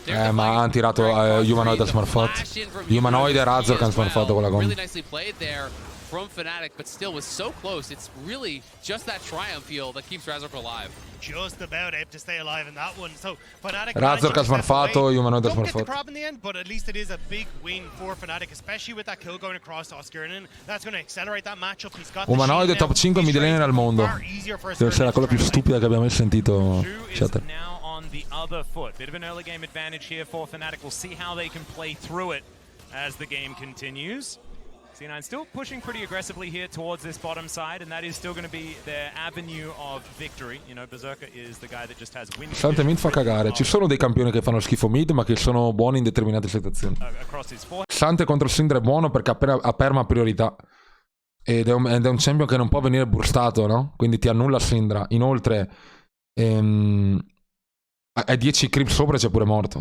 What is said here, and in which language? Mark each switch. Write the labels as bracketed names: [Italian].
[Italian] Ma hanno tirato Humanoid a smurfat. Humanoid e Razork hanno smurfato con la combo. [English] From Fnatic, but still was so close. It's really just that triumph feel that keeps Razork alive. Just about able to stay alive in that one. So Fnatic [Italian] Razork ha smurfato, Humanoid ha [English] don't get the [Italian] smurfato. [English] crab in the end, but at least it is a big win for Fnatic, especially with that kill going across to Oscarinin. That's going to accelerate that matchup. He's got [Italian] Humanoid è top 5 mid laner al mondo. Deve essere la cosa più stupida che abbiamo mai sentito. Chat. [English] The other foot. Bit of an early game advantage here for Fnatic. We'll see how they can play through it as the game continues. C9 still pushing pretty aggressively here towards this bottom side, and that is still going to be their avenue of victory. You know, Berserker is the guy that just has win. [Italian] Xante mid fa cagare. Ci sono dei campioni che fanno schifo mid, ma che sono buoni in determinate situazioni. Xante contro Syndra è buono perché ha perma priorità. Ed è un champion che non può venire burstato, no? Quindi ti annulla Syndra. Inoltre è 10 creep sopra e c'è pure morto.